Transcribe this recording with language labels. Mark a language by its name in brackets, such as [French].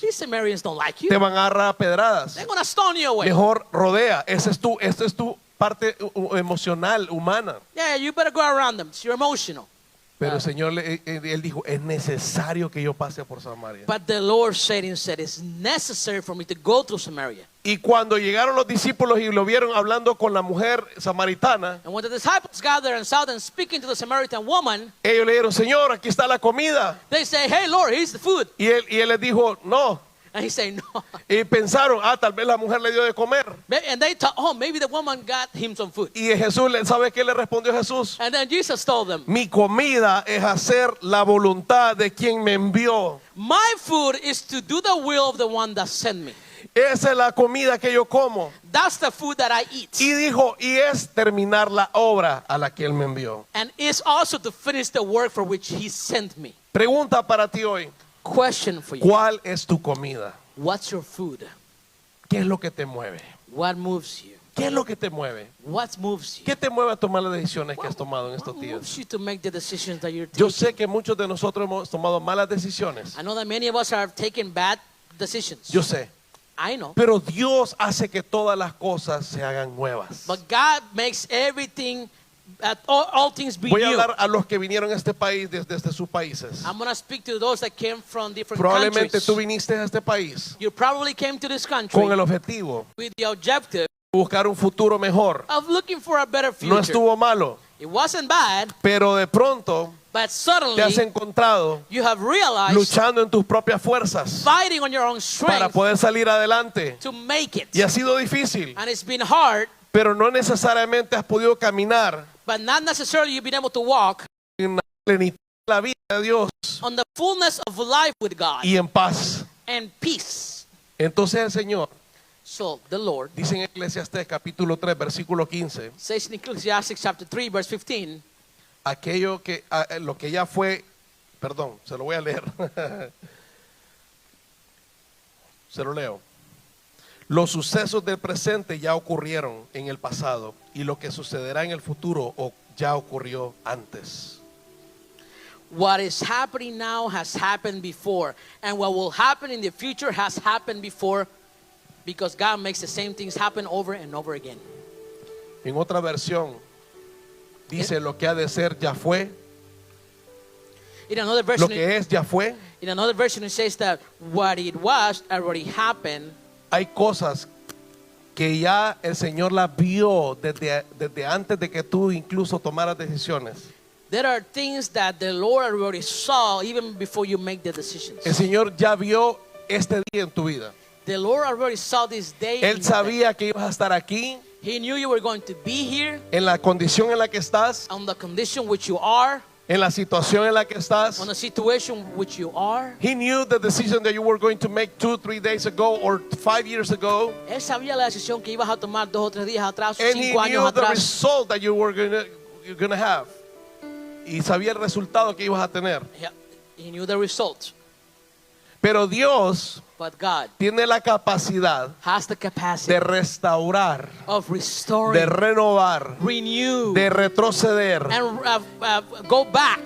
[English] these Samaritans don't like you. [Spanish] Te van a agarrar a pedradas. [English] They're going to stone you away. [Spanish] Mejor rodea. Esta es tu parte emocional, humana. [English] Yeah, you better go around them. You're emotional. [Spanish] Pero el Señor, Él dijo, es necesario que yo pase por Samaria. [English] But the Lord said instead, it's necessary for me to go through Samaria. [Spanish] Y cuando llegaron los discípulos y lo vieron hablando con la mujer samaritana, [English] And when the disciples gathered and saw them speaking to the Samaritan woman, [Spanish] ellos le dijeron, Señor, aquí está la comida. [English] they say, hey, Lord, here's the food. [Spanish] Y él les dijo, no. [English] And he said, no. [Spanish] Y pensaron, tal vez la mujer le dio de comer. [English] And they thought, oh, maybe the woman got him some food. [Spanish] Y Jesús, ¿sabe qué le respondió Jesús? [English] And then Jesus told them, [Spanish] Mi comida es hacer la voluntad de quien me envió. [English] my food is to do the will of the one that sent me. [Spanish] Esa es la comida que yo como. [English] That's the food that I eat. [Spanish] Y dijo, y es terminar la obra a la que Él me envió. [English] And it's also to finish the work for which he sent me. [Spanish] Pregunta para ti hoy. [English] Question for you. [Spanish] ¿Cuál es tu comida? [English] What's your food? [Spanish] ¿Qué es lo que te mueve? [English] What moves you? [Spanish] ¿Qué es lo que te mueve? [English] What moves you? [Spanish] ¿Qué te mueve a tomar las decisiones que has tomado en [English] What [Spanish] estos días? [English] moves you to make the decisions that you're [Spanish] Yo [English] taking? [Spanish] sé que muchos de nosotros hemos tomado malas decisiones. [English] I know that many of us are taking bad decisions. [Spanish] Yo sé. [English] I know. [Spanish] Pero Dios hace que todas las cosas se hagan nuevas. [English] But God makes everything, all things be [Spanish] Voy a [English] new. [Spanish] hablar a los que vinieron a este país desde sus países. [English] I'm going to speak to those that came from different [Spanish] Probablemente [English] countries. [Spanish] tú viniste a este país [English] You probably came to this country [Spanish] con el objetivo [English] with the objective [Spanish] de buscar un futuro mejor. [English] of looking for a better future. [Spanish] No estuvo malo, [English] It wasn't bad, [Spanish] pero de pronto [English] but [Spanish] te has [English] suddenly [Spanish] encontrado [English] you have realized [Spanish] luchando en tus propias fuerzas [English] fighting on your own [Spanish] para [English] strength [Spanish] poder salir adelante. [English] to make it. [Spanish] Y ha sido difícil, [English] And it's been hard, [Spanish] pero no necesariamente has podido caminar [English] but not necessarily you've been able to walk [Spanish] en la plenitud de la vida de Dios [English] on the fullness of life with God [Spanish] y en paz. [English] and peace. [Spanish] Entonces el Señor [English] So the Lord [Spanish] dice en Eclesiastés capítulo 3 versículo 15, [English] says in Ecclesiastes chapter 3 verse 15, [Spanish] aquello que lo que ya fue, perdón, se lo voy a leer. Se lo leo. Los sucesos del presente ya ocurrieron en el pasado y lo que sucederá en el futuro ya ocurrió antes. [English] what is happening now has happened before, and what will happen in the future has happened before, because God makes the same things happen over and over again. [Spanish] En otra versión dice lo que ha de ser ya fue, [English] In another [Spanish] lo [English] version, [Spanish] que es ya fue. [English] it says that what it was already happened. [Spanish] Hay cosas que ya el Señor las vio desde antes de que tú incluso tomaras decisiones. [English] There are things that the Lord already saw even before you make the decisions. [Spanish] El Señor ya vio este día en tu vida. [English] The Lord already saw this day. in [Spanish] Él [English] your [Spanish] sabía que ibas a estar aquí, [English] day. He knew you were going to be here [Spanish] en la condición en la que estás, [English] on the condition which you are, [Spanish] en la situación en la que estás. [English] on the situation which you are. He knew the decision that you were going to make 2-3 days ago or 5 years ago. [Spanish] Él sabía la decisión que ibas a tomar 2 o 3 días atrás, [English] And he [Spanish] 5 años [English] knew the [Spanish] atrás. [English] result that you're gonna have. [Spanish] Y sabía el resultado que ibas a tener. [English] He knew the result. [Spanish] Pero Dios [English] But God [Spanish] tiene la capacidad [English] has the capacity [Spanish] de restaurar, [English] of [Spanish] de [English] restoring, [Spanish] renovar, [English] renew, [Spanish] de retroceder [English] and go back